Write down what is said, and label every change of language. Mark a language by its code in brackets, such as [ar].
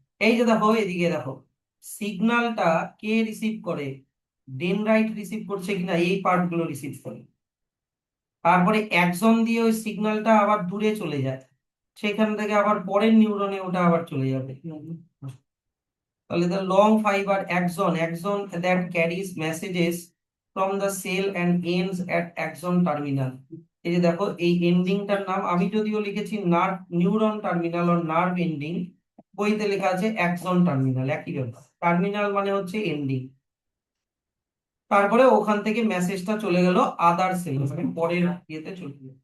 [bn] এই যে দেখো এদিকে দেখো সিগন্যালটা কে রিসিভ করে? ডেনড্রাইট রিসিভ করছে কিনা, এই পার্ট গুলো রিসিভ করে। তারপরে অ্যাক্সন দিয়ে ওই সিগন্যালটা আবার দূরে চলে যায়, সেখান থেকে আবার পরের নিউরনে ওটা আবার চলে যাবে। তাহলে [en] the long fiber axon that carries messages from the cell and ends at axon terminal. [bn] এই যে দেখো এই এন্ডিংটার নাম আমি যদিও লিখেছি নার্ভ নিউরন টার্মিনাল ও নার্ভ এন্ডিং, বইতে লেখা আছে অ্যাক্সন টার্মিনাল, একই ব্যাপার। টার্মিনাল মানে হচ্ছে এন্ডিং। তারপরে ওখান থেকে মেসেজটা চলে গেল আদার সেল, মানে পরের ইয়েতে চলে গেল।